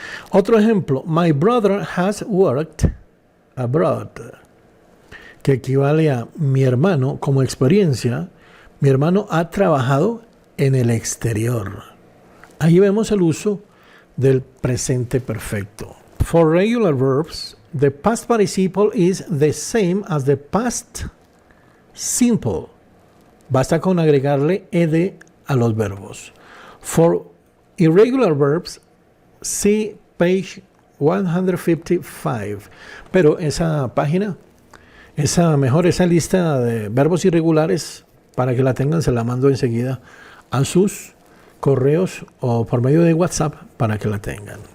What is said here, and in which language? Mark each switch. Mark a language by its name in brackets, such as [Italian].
[Spanish] Otro ejemplo, [English] my brother has worked abroad, [Spanish] que equivale a mi hermano como experiencia. Mi hermano ha trabajado en el exterior. Ahí vemos el uso del presente perfecto. [English] For regular verbs, the past participle is the same as the past simple. [Spanish] Basta con agregarle ed a los verbos. [English] For irregular verbs, see page 155. [Spanish] Pero esa página, esa lista de verbos irregulares, para que la tengan, se la mando enseguida a sus correos o por medio de WhatsApp para que la tengan.